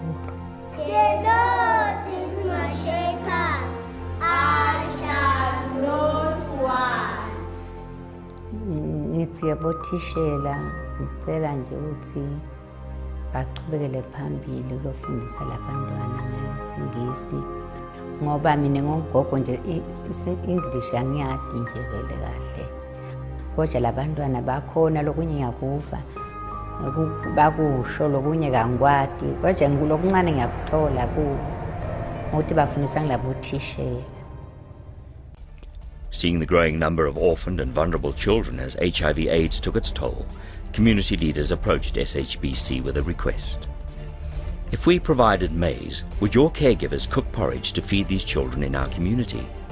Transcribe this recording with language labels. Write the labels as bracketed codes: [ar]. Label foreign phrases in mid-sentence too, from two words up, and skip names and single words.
[ss] Ngithi yabothishela ngicela nje ukuthi baqhubekele phambili ukufundisa labantwana ngesingisi ngoba mina ngongogo nje English angiyadi nje vele kahle. Kodwa labantwana bakhona lokunye ngiyakuva. Bakusho lokunye kangikwadi. Kodwa lokuncane ngiyakuthola kubo. Ngokuthi bafundisa ngilabothisha. [en] Seeing the growing number of orphaned and vulnerable children as HIV/AIDS took its toll, community leaders approached SHBC with a request. If we provided maize, would your caregivers cook porridge to feed these children in our community?